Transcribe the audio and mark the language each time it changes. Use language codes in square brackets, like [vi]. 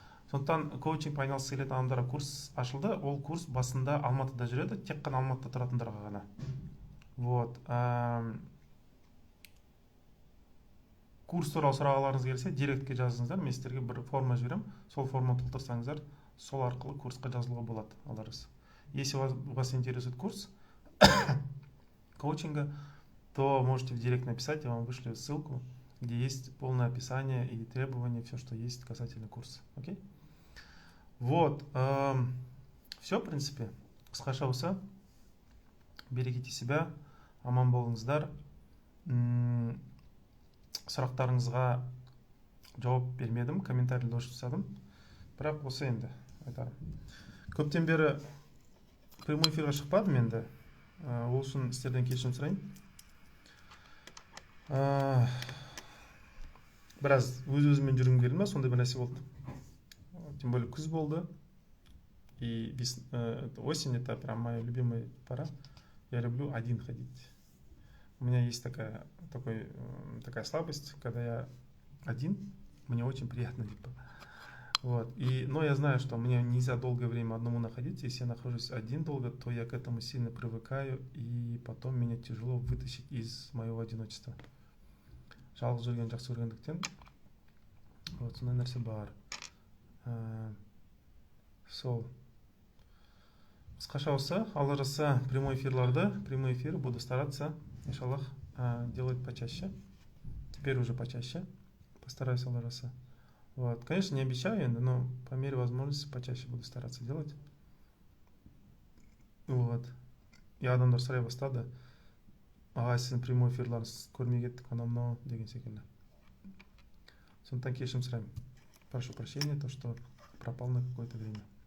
[kk] Сондықтан коучингпен айналысқысы келетін адамдарға курс ашылды. Ол курс басында Алматыда жүреді, тек қана Алматыда тұратындарға ғана. Вот. Курс туралы сұрағыларыңыз келсе, директке жазыңыздар, мен сіздерге бір форма жіберемін. Сол форманы толтырсаңыздар, сол арқылы курсқа жазылуға болады, аларыз. [ru] Если вас интересует курс коучинга, то можете в директ написать, я вам вышлю ссылку, где есть полное описание и требования, все, что есть касательно курса. Окей? Вот. Все, в принципе. [kk] Қысқаша осы. [ru] Берегите себя, [kk] аман болыңыздар. Сұрақтарыңызға жауап бермедім, комментарий дұрыс жасадым. Бірақ осы енді айтарым. Көптен бері прямой эфирға шықпадым енді. Ол үшін сіздерден кешірім сұрайын. Біраз өз-өзімен жүргім келді ме, сондай бір нәрсе болды. [ru] Тем более [kk] күз болды. [ru] И осень это прям моя любимая пора. Я люблю один ходить. У меня есть такая слабость, когда я один, мне очень приятно. Вот. Но я знаю, что мне нельзя долгое время одному находиться. Если я нахожусь один долго, то я к этому сильно привыкаю, и потом меня тяжело вытащить из моего одиночества. [kk] Жалғыз жүрген жақсы көргендіктен. Вот, сондай нәрсе бар. Сол. Қысқаша осы, алла жазса [ru] прямой эфир буду стараться, иншаллах, делать почаще. Теперь уже почаще. Постараюсь, [kk] алла жазса. [ru] Вот. Конечно, не обещаю, но по мере возможности почаще буду стараться делать. Вот. [kk] И адамдар сұрай бастады. Ағай, сіздің прямой эфирларыңыз көрмей кеттік, анау деген секілді. Сондықтан кешірім сұраймын. [ru] Прошу прощения, то, что пропал на какое-то время.